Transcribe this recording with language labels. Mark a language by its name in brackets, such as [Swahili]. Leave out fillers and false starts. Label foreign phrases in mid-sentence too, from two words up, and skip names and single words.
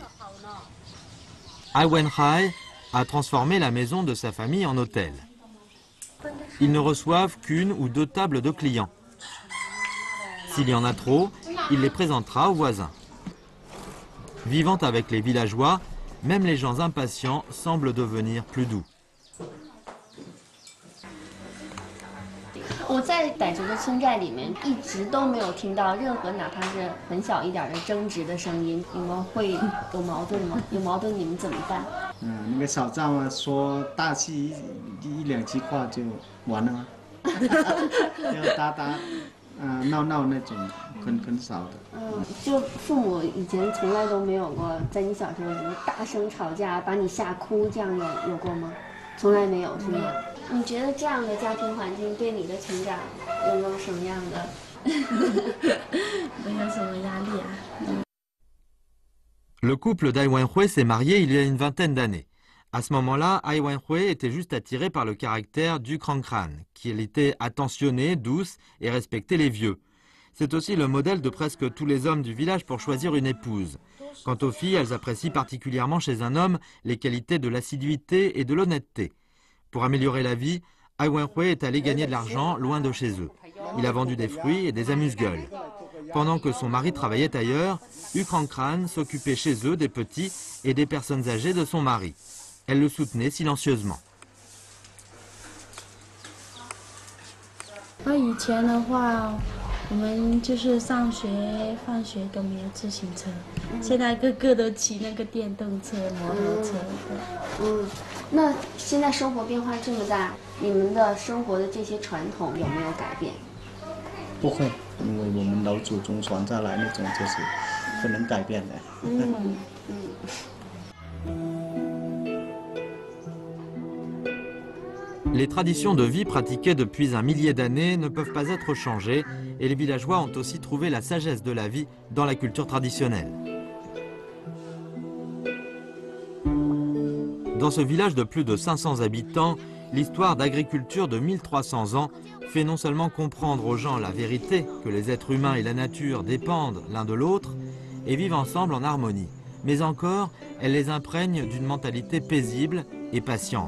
[French] Ai Wenhai a transformé la maison de sa famille en hôtel. Ils ne reçoivent qu'une ou deux tables de clients. S'il y en a trop, il les présentera aux voisins. Vivant avec les villageois, même les gens impatients semblent devenir plus doux. [Chinese] 我在傣族的村寨里面一直都没有听到任何哪怕是很小一点的争执的声音。你们会有矛盾吗？有矛盾你们怎么办？那个吵架嘛，说大气一两句话就完了吗？要打打闹闹那种很少的。就父母以前从来都没有过，在你小时候什么大声吵架把你吓哭这样有过吗？从来没有是吗？你觉得这样的家庭环境对你的成长有没有什么样的？没有什么压力啊。 [French] Le couple d'Ai Wenhui s'est marié il y a une vingtaine d'années. À ce moment-là, Ai Wenhui était juste attirée par le caractère du Krangkran, qu'il était attentionné, douce et respectait les vieux. C'est aussi le modèle de presque tous les hommes du village pour choisir une épouse. Quant aux filles, elles apprécient particulièrement chez un homme les qualités de l'assiduité et de l'honnêteté. Pour améliorer la vie, Ai Wenhui est allé gagner de l'argent loin de chez eux. Il a vendu des fruits et des amuse-gueules. Pendant que son mari travaillait ailleurs, U Krangkran s'occupait chez eux des petits et des personnes âgées de son mari. Elle le soutenait silencieusement. [Chinese] 以前的话，我们就是上学、放学都没有自行车，现在个个都骑那个电动车、摩托车。那现在生活变化这么大，你们的生活的这些传统有没有改变？不会，因为我们老祖宗传下来那种就是不能改变的。 [French] Les traditions de vie pratiquées depuis un millier d'années ne peuvent pas être changées et les villageois ont aussi trouvé la sagesse de la vie dans la culture traditionnelle. Dans ce village de plus de 500 habitants, l'histoire d'agriculture de 1300 ans fait non seulement comprendre aux gens la vérité que les êtres humains et la nature dépendent l'un de l'autre et vivent ensemble en harmonie, mais encore elle les imprègne d'une mentalité paisible et patiente.